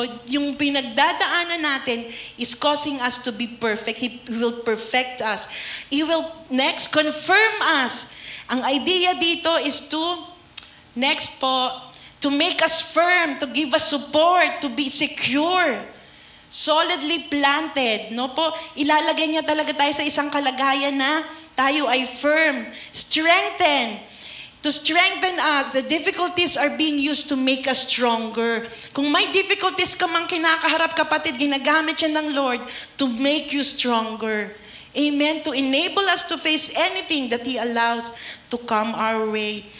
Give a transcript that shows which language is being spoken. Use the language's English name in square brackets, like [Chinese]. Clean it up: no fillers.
[Filipino] Yung pinagdadaanan natin [English] is causing us to be perfect. He will perfect us. He will next confirm us. [Filipino] Ang idea dito [English] is to make us firm, to give us support, to be secure, solidly planted. [Filipino] No po? Ilalagay niya talaga tayo sa isang kalagayan na tayo ay firm, [English] to strengthen us. The difficulties are being used to make us stronger. [Filipino] Kung may difficulties ka mang kinakaharap, kapatid, ginagamit yan ng Lord [English] to make you stronger. Amen? To enable us to face anything that He allows to come our way.